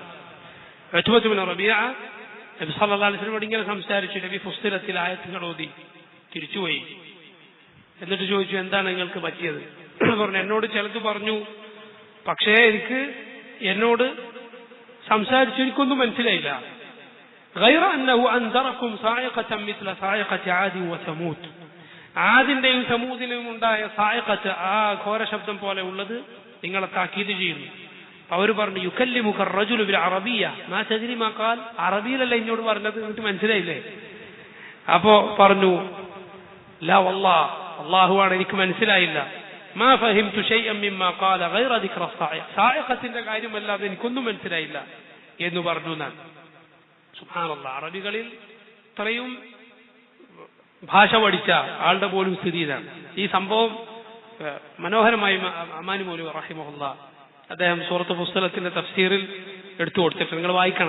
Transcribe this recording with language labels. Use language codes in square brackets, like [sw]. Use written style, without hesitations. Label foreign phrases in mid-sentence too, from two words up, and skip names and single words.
[ml] ഉത്ബത്ത് ഇബ്നു റബീഅ നബി [ar] صلى الله عليه وسلم [ml] ഇങ്ങനെ സംസാരിച്ചു. നബി ഫുസ്സിലത്തിൽ ആയത്തുകൾ ഓതി തിരിച്ചുപോയി. എന്നിട്ട് ചോദിച്ചു, എന്താണ് നിങ്ങൾക്ക് പറ്റിയത്? പറഞ്ഞു, എന്നോട് ചിലത് പറഞ്ഞു, പക്ഷേ എന്നോട് സംസാരിച്ചു എനിക്കൊന്നും മനസ്സിലായില്ല. [ar] غير أنه أنذركم صاعقة مثل صاعقة عاد وثمود. [ml] ആദിന്റെയും സമൂദിന്റെയും ഉണ്ടായ സായിഖത്ത്, ആ ഘോര ശബ്ദം പോലെ ഉള്ളത് നിങ്ങളെ താക്കീത് ചെയ്യുന്നു. അവർ പറഞ്ഞു, [ar] യുകല്ലിമുക الرجل بالعربية ما تدري ما قال. [ml] അറബിയിലല്ല എന്നോട് പറഞ്ഞത്, നിങ്ങൾക്ക് മനസ്സിലായില്ലേ? അപ്പോ പറഞ്ഞു, [ar] لا والله, [ml] അല്ലാഹുവാണ്, എനിക്ക് മനസ്സിലായില്ല. [ar] ما فهمت شيئا مما قال غير ذكر الصاعقة. [ml] സായിഖത്തിന്റെ കാര്യമല്ലാതെ എനിക്കൊന്നും മനസ്സിലായില്ല എന്ന് പറഞ്ഞു. ഞാൻ സുബ്ഹാനല്ലാഹ്, അറബികളിൽ ഇത്രയും ഭാഷ പഠിച്ച ആളുടെ പോലും സ്ഥിതി ഇതാണ്. ഈ സംഭവം മനോഹരമായി അമാനി മൗലവി റഹിമഹുല്ലാഹ് അദ്ദേഹം സൂറത്ത് ഫുസ്സിലത്തിന്റെ തഫ്സീറിൽ എടുത്തു കൊടുത്തിട്ട് നിങ്ങൾ വായിക്കണം.